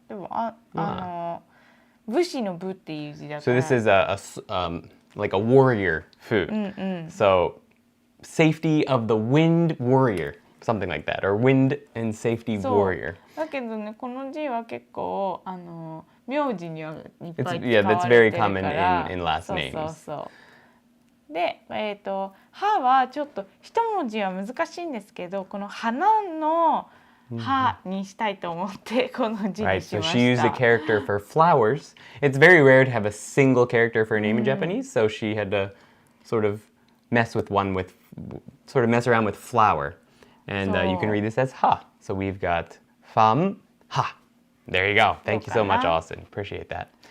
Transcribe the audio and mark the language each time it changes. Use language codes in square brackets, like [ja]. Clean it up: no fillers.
[ja] でも武士の武っていう字だから。 [en] So this is like a warrior fu. So safety of the wind warrior, something like that, or wind and safety warrior. [ja] だけどね、この字は結構名字にはいっぱい使われてるから。 [en] Yeah, that's very common in last names. [ja] そう。で、ははちょっと一文字は難しいんですけど、この花のはにしたいと思ってこの字にしました。 [en] Right, so she used a character for flowers. It's very rare to have a single character for a name in Japanese, so she had to sort of mess around with flower. And you can read this as ha. So we've got fam ha. There you go. Thank you so much, Austin. Appreciate that.